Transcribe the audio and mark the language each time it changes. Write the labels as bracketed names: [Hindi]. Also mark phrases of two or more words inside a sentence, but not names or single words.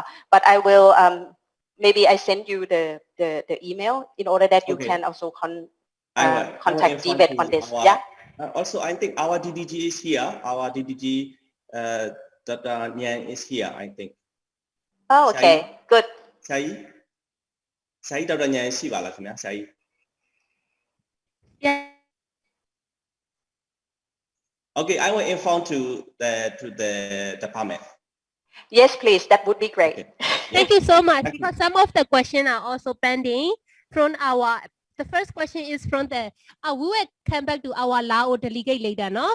[English] But I will, maybe I send you the email in order that you can also contact Tibet on this. Also, I think our DDG is here. Our DDG Dr. Niang is here, I think. Oh, okay. Good. [Burmese] ဆရာကြီးဒေါက်တာဉာဏ်ရှိပါလားခင်ဗျာဆရာကြီး [English] Yeah. Okay, I will inform to the department. Yes, please. That would be great. Okay. Thank you so much, because some of the questions are also pending from the first question is from we will come back to our Lao delegate later, no?